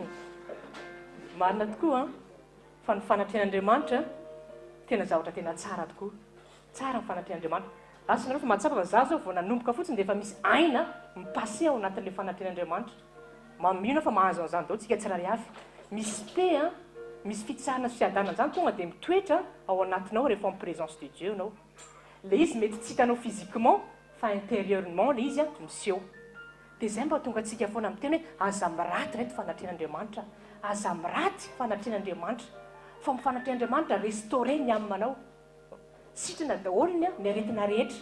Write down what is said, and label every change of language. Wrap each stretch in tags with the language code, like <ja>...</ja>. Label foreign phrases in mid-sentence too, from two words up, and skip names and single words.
<mg>Marina tokoa fa ny fanatrehan'Andriamanitra tena zavatra tena tsara tokoa. Tsara ny fanatrehan'Andriamanitra. Asanareo fa mahatsapa fa za zao vao nanomboka fotsiny dia efa misy aina mipase ao anatin'ilay fanatrehan'Andriamanitra. Mino fa mahazo an'izany dao tsika tsirairay avy. Misy pe misy fitsarana sy fiadanana izany tonga dia mitoetra ao anatinao rehefa</mg> <fr>en présence de Dieu</fr> <mg>anao. Ilay izy mety tsy hitanao physiquement fa intérieurement ilay izy miseho. Dia izay mba tonga antsika foana amin'ny teny hoe aza miraty reto fanatrehan'Andriamanitra. Aza miraty fanatrehan'Andriamanitra. Fa amin'ny fanatrehan'Andriamanitra restauré ny aminao. Sitrana daholo ny aretina rehetra.</mg>